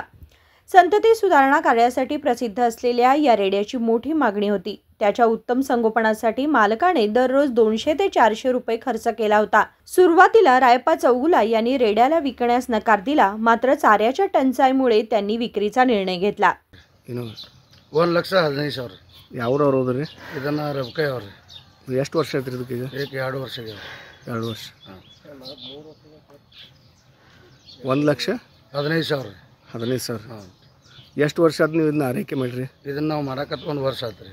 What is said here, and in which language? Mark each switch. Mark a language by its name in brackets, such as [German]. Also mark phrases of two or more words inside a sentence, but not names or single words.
[Marathi] संतती सुधारणा कार्यासाठी प्रसिद्ध असलेल्या या रेड्याची मोठी मागणी होती। त्याच्या उत्तम संगोपनासाठी मालकाने दररोज 200 ते 400 रुपये खर्च केला होता। सुरुवातीला रायप्पा चौगुला यांनी रेड्याला विकण्यास नकार दिला, मात्र चाऱ्याच्या टंचाईमुळे त्यांनी विक्रीचा निर्णय घेतला। 1,15,000 [Kannada] ಯಾವ್ರವ್ರು ಹೋದ್ರಿ? ಇದನ್ನ ರಬಕೈ ಅವ್ರಿ। ಎಷ್ಟು ವರ್ಷ ಆಯ್ತು ಇದಕ್ಕೆ? ಈಗ 2 ವರ್ಷ 2 ವರ್ಷ। 1,15,000 15,000 ಎಷ್ಟು ವರ್ಷ ಆಯ್ತು ನೀವು ಇದನ್ನ ಆರೈಕೆ ಮಾಡಿರಿ? ಇದನ್ನ ನಾವು ಮಾಡಕತ್ತ 1 ವರ್ಷ ಆತ್ರಿ।